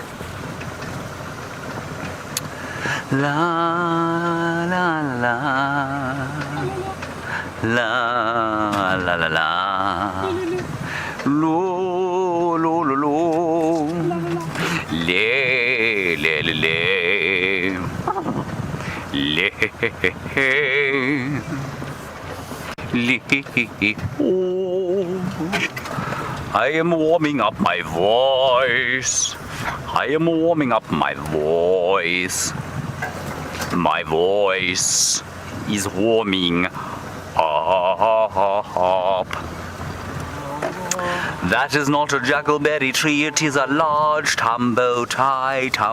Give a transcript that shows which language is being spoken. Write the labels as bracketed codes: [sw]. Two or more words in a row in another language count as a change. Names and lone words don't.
[en] La la la la la la la lo lo lo lo le le le le le le. I am warming up my voice. I am warming up my voice. My voice is warming up. That is not a jackalberry tree, it is a large tumbo tie.